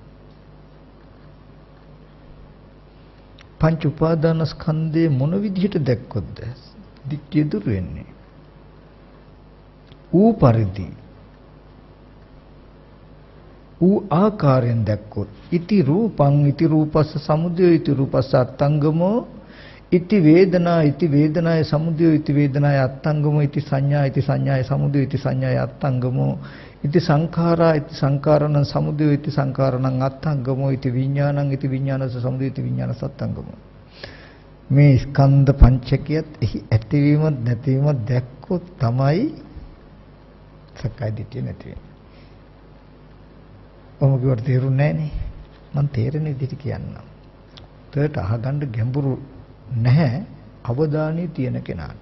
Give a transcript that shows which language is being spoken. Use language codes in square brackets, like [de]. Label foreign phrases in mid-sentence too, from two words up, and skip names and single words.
[si] පංච උපාදානස්කන්ධේ මොන විදිහට දැක්කොත්ද? දිට්ඨිය දුර වෙන්නේ. ඌ පරිදි ඌ ආකාරයෙන් දැක්කොත් [pi] ඉති රූපං ඉති රූපස්ස සමුදය ඉති රූපස්ස අත්තංගමෝ ඉති වේදනාය සමුදය ඉති වේදනාය අත්තංගමෝ ඉති සංඥාය සමුදය ඉති සංඥාය අත්තංගමෝ ඉති සංඛාරණ සමුදය ඉති සංඛාරණං අත්තංගමෝ ඉති විඥානස්ස සමුදය ඉති විඥානස්ස අත්තංගමෝ. [si] මේ ස්කන්ධ පංචකයත් එහි ඇතිවීම නැතිවීම දැක්කොත් තමයි සක්කාය දිට්ඨිය නැති වෙන්නේ. ඔහොම කිව්වට තේරුන්නේ නැහනේ. මම තේරෙන විදිහට කියන්නම්. ඒකට අහගන්න ගැඹුරු නැහැ අවධානය තියෙන කෙනාට.